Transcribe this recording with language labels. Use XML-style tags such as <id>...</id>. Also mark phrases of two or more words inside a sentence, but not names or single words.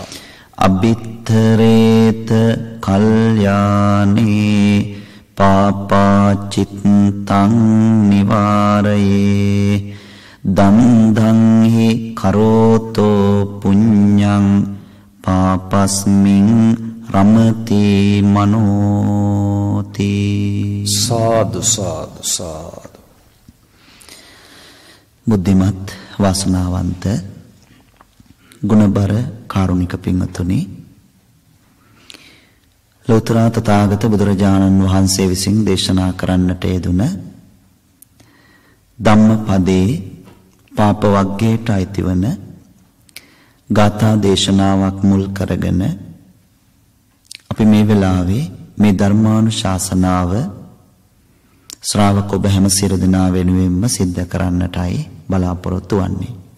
<pi>අබිත්තරේත කල්යානේ පාපාචිත්තං නිවාරයේ දන්දං හි කරෝතෝ පුඤ්ඤං පාපස්මින් රමති මනෝති. සාදු සාදු සාදු.</pi> <si>බුද්ධිමත් වාසනාවන්ත ගුණබර කාරුණික පින්වතුනි, ලෝතර තථාගත බුදුරජාණන් වහන්සේ විසින් දේශනා කරන්නට යෙදුන ධම්මපදයේ පාප වග්ගයට අයිතිවන ගාථා දේශනාවක් මුල් කරගෙන අපි මේ වෙලාවේ මේ ධර්මානුශාසනාව ශ්‍රාවක ඔබ හැම සියලු දෙනා වෙනුවෙන්ම සිද්ධ කරන්නටයි බලාපොරොත්තු වෙන්නේ.</si>